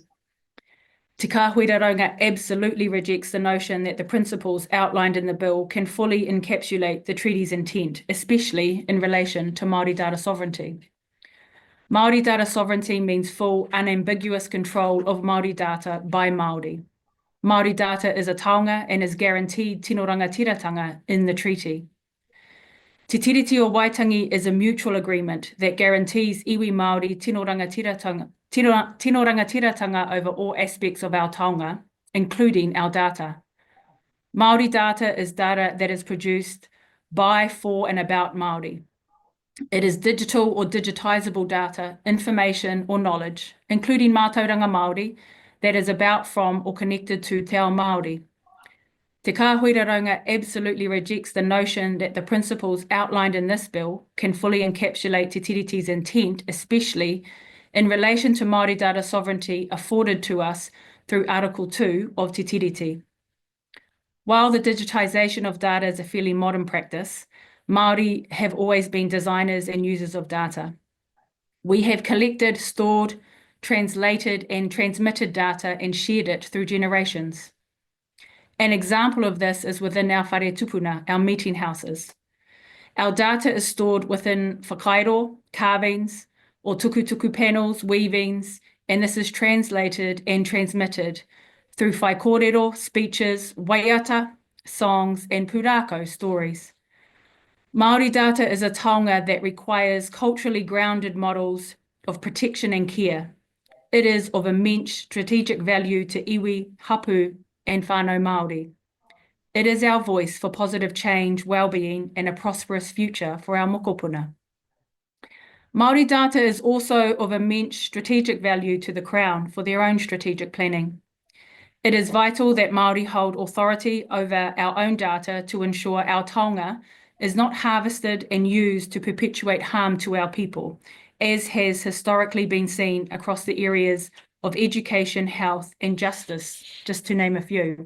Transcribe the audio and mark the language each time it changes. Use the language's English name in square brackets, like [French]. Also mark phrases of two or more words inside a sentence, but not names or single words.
[English] Te Kāhuiraranga absolutely rejects the notion that the principles outlined in the bill can fully encapsulate the treaty's intent, especially in relation to Māori data sovereignty. Māori data sovereignty means full, unambiguous control of Māori data by Māori. Māori data is a taonga and is guaranteed [Māori] tino rangatiratanga [English] in the treaty. Te Tiriti o Waitangi is a mutual agreement that guarantees [Māori] iwi Māori tino rangatiratanga [English] over all aspects of our taonga, including our data. Māori data is data that is produced by, for, and about Māori. It is digital or digitizable data, information or knowledge, including [Māori] mātauranga Māori, [English] that is about, from, or connected to [Māori] te ao Māori. [English] Te Kāhuiraranga absolutely rejects the notion that the principles outlined in this bill can fully encapsulate Te Tiriti's intent, especially in relation to Māori data sovereignty afforded to us through Article 2 of Te Tiriti. While the digitisation of data is a fairly modern practice, Māori have always been designers and users of data. We have collected, stored, translated, and transmitted data and shared it through generations. An example of this is within our [Māori] whare tupuna, [English] our meeting houses. Our data is stored within whakairo, carvings, or tukutuku panels, weavings, and this is translated and transmitted through [Māori] whai kōrero, [English] speeches, waiata, songs, and pūrākau stories. Māori data is a taonga that requires culturally grounded models of protection and care. It is of immense strategic value to iwi, hapu, and [Māori] whānau Māori. [English] It is our voice for positive change, well-being, and a prosperous future for our mokopuna. Māori data is also of immense strategic value to the Crown for their own strategic planning. It is vital that Māori hold authority over our own data to ensure our taonga is not harvested and used to perpetuate harm to our people, as has historically been seen across the areas of education, health, and justice, just to name a few.